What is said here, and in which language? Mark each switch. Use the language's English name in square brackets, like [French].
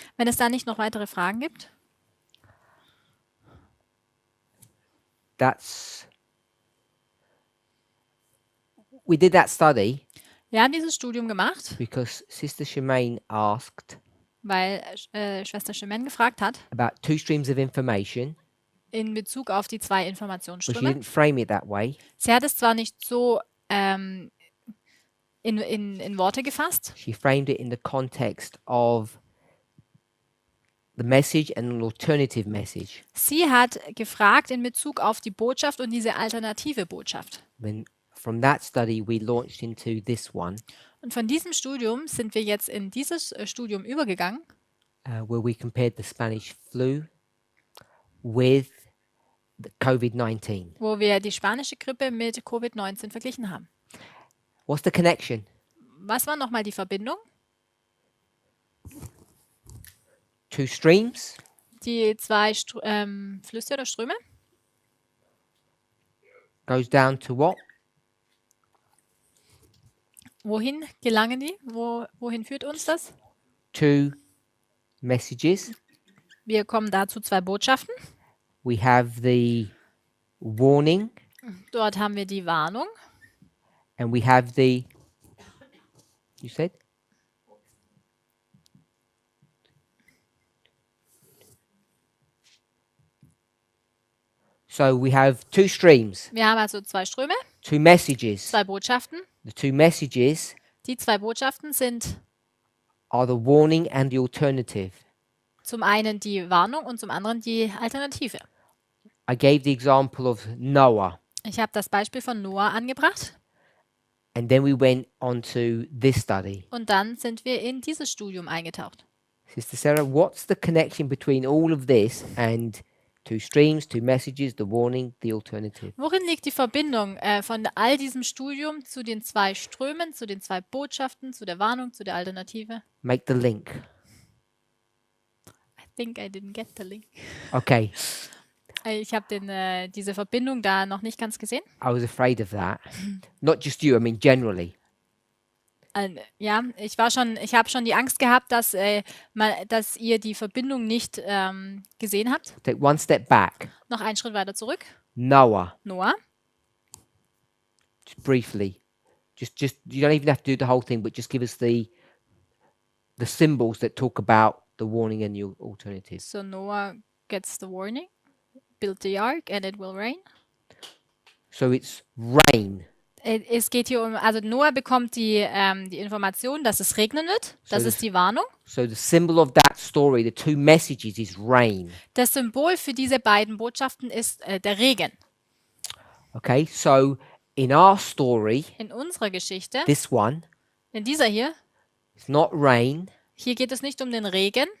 [German] Wenn es da nicht noch weitere Fragen gibt, [English] we did that study [German] wir haben dieses Studium gemacht, [English] because Sister Shemaine asked [German] weil Schwester Chemen gefragt hat, [English] about two streams of information, [German] in Bezug auf die zwei [English] but she [German] Informationsströme. [English] didn't frame it that way. [German] Sie hat es zwar nicht so in Worte gefasst, [English] She framed it in the context of the message and an alternative message. [German] sie hat gefragt in Bezug auf die Botschaft und diese alternative Botschaft. [English] Then from that study, we launched into this one, [German] Und von diesem Studium sind wir jetzt in dieses Studium übergegangen, [English] where we compared the Spanish flu with the COVID-19. [German] wo wir die spanische Grippe mit Covid-19 verglichen haben. [English] What's the connection? [German] Was war nochmal die Verbindung? [English] Two streams, [German] Die zwei Flüsse oder Ströme [English] goes down to what? [German] Wohin gelangen die? Wohin führt uns das? [English] Two messages. [German] Wir kommen dazu zwei Botschaften. [English] We have the warning [German] Dort haben wir die Warnung [English] and we have the, you said? So we have two streams, [German] Wir haben also zwei Ströme, [English] two messages. [German] zwei Botschaften. [English] The two messages [German] Die zwei Botschaften sind [English] are the warning and the alternative. [German] zum einen die Warnung und zum anderen die Alternative. [English] I gave the example of Noah, [German] Ich habe das Beispiel von Noah angebracht [English] and then we went on to this study. [German] und dann sind wir in dieses Studium eingetaucht. [English] Sister Sarah, what's the connection between all of this and two streams, two messages, the warning, the alternative? [German] Worin liegt die Verbindung von all diesem Studium zu den zwei Strömen, zu den zwei Botschaften, zu der Warnung, zu der Alternative? [English] Make the link. I think I didn't get the link. Okay, [German] Ich habe diese Verbindung da noch nicht ganz gesehen. [English] I was afraid of that. Not just you, I mean generally. [German] Ja, ich habe schon die Angst gehabt, dass ihr die Verbindung nicht gesehen habt. [English] Take one step back. [German] Noch einen Schritt weiter zurück. [English] Noah, Noah, just briefly. Just you don't even have to do the whole thing, but just give us the symbols that talk about the warning and the alternative. so Noah gets the warning, build the ark and it will rain. So it's rain. [German] Es geht hier also Noah bekommt die Information, dass es regnen wird. Das [English] So [German] ist die Warnung. [English] So the symbol of that story, the two messages, is rain. [German] Das Symbol für diese beiden Botschaften ist der Regen. [English] Okay, so in our story, [German] In unserer Geschichte, [English] this one, [German] in dieser hier, [English] it's not rain. [German] hier geht es nicht um den Regen,